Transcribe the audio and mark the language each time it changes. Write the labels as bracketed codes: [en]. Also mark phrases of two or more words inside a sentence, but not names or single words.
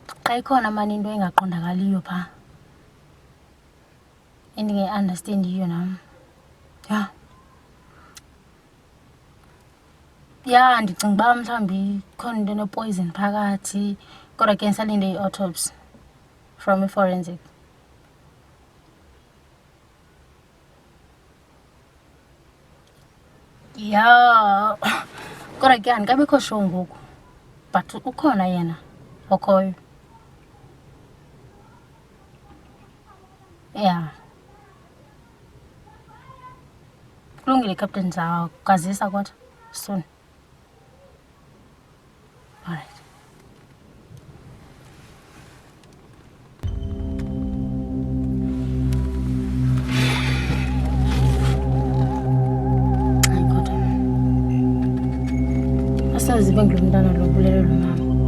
[xh] Ikhona mani into engaqondakaliyo pha. Endinge-understandiyo nam. Ja. Ya, ndicinga uba mhlawumbi khona into ene-poison phakathi kodwa ke ndisalinde i-autopsy from i-forensic. Ya, kodwa ke andikabikho sure ngoku but ukhona yena okhoyo. Ya. Kulungile Captain, ndizawukazisa kodwa soon. [en] All right. [xh] Hayi kodwa asazive ngulo mntana lo bulele lo mama.